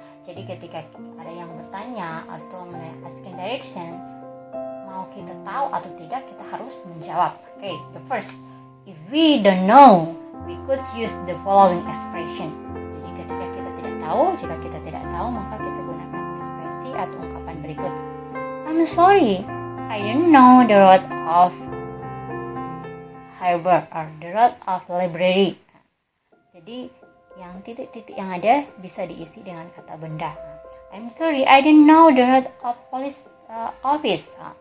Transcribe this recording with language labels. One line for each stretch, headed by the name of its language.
Indonesian: Jadi ketika ada yang bertanya atau
English: asking direction,
Indonesian: mau kita tahu atau tidak, kita harus menjawab.
English: The first, if we don't know, we could use the following expression.
Indonesian: Jadi ketika kita tidak tahu, jika kita tidak tahu, maka kita gunakan ekspresi atau ungkapan berikut.
English: I'm sorry, I don't know the road of harbor or the road of library.
Indonesian: Jadi yang titik-titik yang ada bisa diisi dengan kata benda.
English: I'm sorry, I don't know the road of police office.